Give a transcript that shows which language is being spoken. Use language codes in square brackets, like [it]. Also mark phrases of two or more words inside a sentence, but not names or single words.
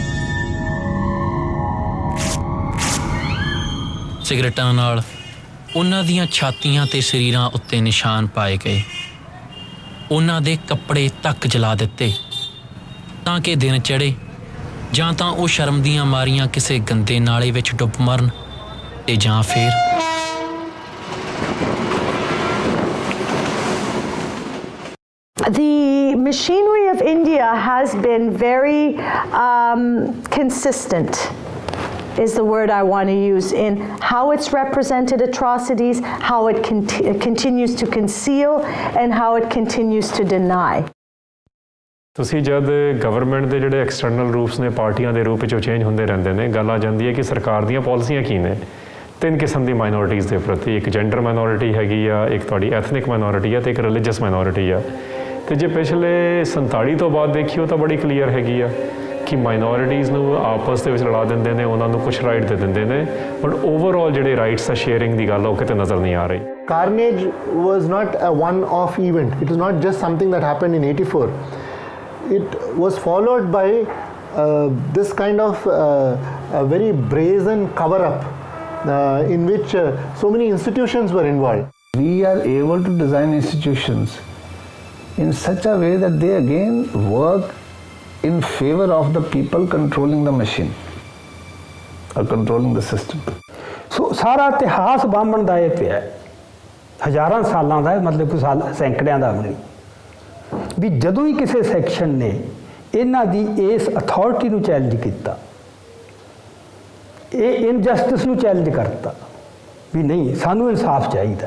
[pa] ਸਿਗਰਟਾਂ ਨਾਲ ਉਹਨਾਂ ਦੀਆਂ ਛਾਤੀਆਂ ਤੇ ਸਰੀਰਾਂ ਉੱਤੇ ਨਿਸ਼ਾਨ ਪਾਏ ਗਏ। ਉਹਨਾਂ ਦੇ ਕੱਪੜੇ ਤੱਕ ਜਲਾ ਦਿੱਤੇ ਤਾਂ ਕਿ ਦਿਨ ਚੜ੍ਹੇ ਜਾਂ ਤਾਂ ਉਹ ਸ਼ਰਮ ਦੀਆਂ ਮਾਰੀਆਂ ਕਿਸੇ ਗੰਦੇ ਨਾਲੇ ਵਿੱਚ ਡੁੱਬ ਮਰਨ ਤੇ ਜਾਂ ਫਿਰ [en] The machinery of India has been very consistent, is the word I want to use, in how it's represented atrocities, how it continues to conceal, and how it continues to deny. [pa] ਤੁਸੀਂ ਜਦ ਗਵਰਨਮੈਂਟ ਦੇ ਜਿਹੜੇ ਐਕਸਟਰਨਲ ਰੂਪਸ ਨੇ ਪਾਰਟੀਆਂ ਦੇ ਰੂਪ ਵਿੱਚ ਉਹ ਚੇਂਜ ਹੁੰਦੇ ਰਹਿੰਦੇ ਨੇ, ਗੱਲ ਆ ਜਾਂਦੀ ਹੈ ਕਿ ਸਰਕਾਰ ਦੀਆਂ ਪਾਲਿਸੀਆਂ ਕੀ ਨੇ। 3 ਕਿਸਮ ਦੀ ਮਾਈਨੋਰਿਟੀਜ਼ ਦੇ ਪ੍ਰਤੀ, ਇੱਕ [en] gender minority [pa] ਹੈਗੀ ਆ, ਇੱਕ ਤੁਹਾਡੀ [en] ethnic minority [pa] ਆ ਤੇ ਇੱਕ [en] religious minority [pa] ਆ। ਤੇ ਜੇ ਪਿਛਲੇ 47 ਤੋਂ ਬਾਅਦ ਦੇਖੀਓ ਤਾਂ ਬੜੀ ਕਲੀਅਰ ਹੈਗੀ ਆ ਕਿ ਮਾਈਨੋਰਿਟੀਜ਼ ਨੂੰ ਆਪਸ ਦੇ ਵਿੱਚ ਲੜਾ ਦਿੰਦੇ ਨੇ, ਉਹਨਾਂ ਨੂੰ ਕੁਝ ਰਾਈਟ ਦੇ ਦਿੰਦੇ ਨੇ, [en] but overall [pa] ਜਿਹੜੇ ਰਾਈਟਸ ਆ ਸ਼ੇਅਰਿੰਗ ਦੀ ਗੱਲ ਉਹ ਕਿਤੇ ਨਜ਼ਰ ਨਹੀਂ ਆ ਰਹੀ। [en] Carnage was not a one-off event. It was not just something that happened in 84. It was followed by this kind of a very brazen cover-up in which so many institutions were involved. We are able to design institutions in such a way that they again work in favor of the people controlling the machine or controlling the system. [pa] So ਸਾਰਾ ਇਤਿਹਾਸ ਬਾਹਮਣ ਦਾ ਇਹ ਪਿਆ, ਹਜ਼ਾਰਾਂ ਸਾਲਾਂ ਦਾ, ਮਤਲਬ ਕੋਈ ਸਾਲ ਸੈਂਕੜਿਆਂ ਦਾ ਨਹੀਂ, ਵੀ ਜਦੋਂ ਹੀ ਕਿਸੇ ਸੈਕਸ਼ਨ ਨੇ ਇਹਨਾਂ ਦੀ ਇਸ ਅਥਾਰਟੀ ਨੂੰ ਚੈਲੰਜ ਕੀਤਾ, ਇਹ ਇਨਜਸਟਿਸ ਨੂੰ ਚੈਲੰਜ ਕਰਤਾ ਵੀ ਨਹੀਂ ਸਾਨੂੰ ਇਨਸਾਫ ਚਾਹੀਦਾ।